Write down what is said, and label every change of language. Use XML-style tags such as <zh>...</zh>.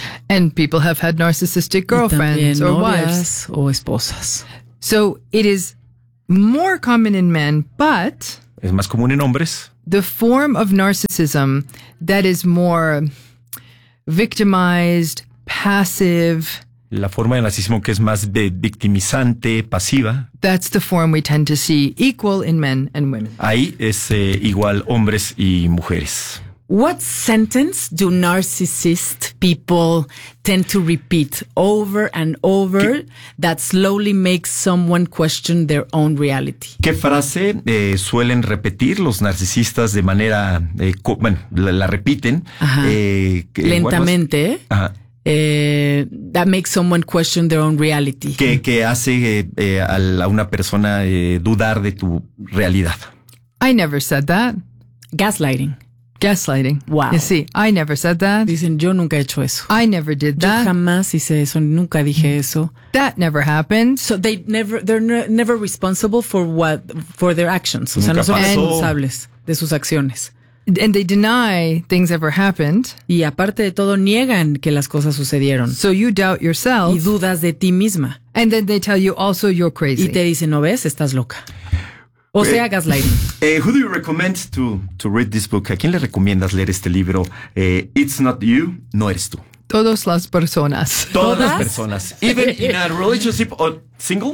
<en>And people have had narcissistic girlfriends or wives</en> <es>o esposas.</es> <en>So it is more common in men, but</en> <es>es más común en hombres.</es> <en>The form of narcissism that is more victimized, passive.</en> <es>La forma de narcisismo que es más victimizante, pasiva.</es> <en>That's the form we tend to see equal in men and women.</en> <es>Ahí es igual hombres y mujeres.</es> <en>What sentence do narcissist people tend to repeat over and over that slowly makes someone question their own reality?</en> <es>¿Qué frase suelen repetir los narcisistas de manera, la repiten? Lentamente.</es> <en>That makes someone question their own reality.</en> <es>¿Qué hace a una persona dudar de tu realidad?</es> <en>I never said that. Gaslighting. Gaslighting. Wow. You see, I never said that.</en> <es>Dicen, yo nunca he hecho eso.</es> <en>I never did that.</en> <es>Yo jamás hice eso, nunca dije eso.</es> <en>That never happened. So they're never responsible for their actions.</en> <es>Nunca, o sea, no son pasó. Responsables de sus acciones.</es> <en>And they deny things ever happened.</en> <es>Y aparte de todo, niegan que las cosas sucedieron.</es> <en>So you doubt yourself.</en> <es>Y dudas de ti misma.</es> <en>And then they tell you also you're crazy.</en> <es>Y te dicen, ¿no ves? Estás loca. O sea, gaslighting.</es> <en>Who do you recommend to read this book?</en> <es>¿A quién le recomiendas leer este libro?</es> <en>It's not you,</en> <es>no eres tú. Todas las personas. Todas las personas.</es> <en>Even in a relationship or single?</en>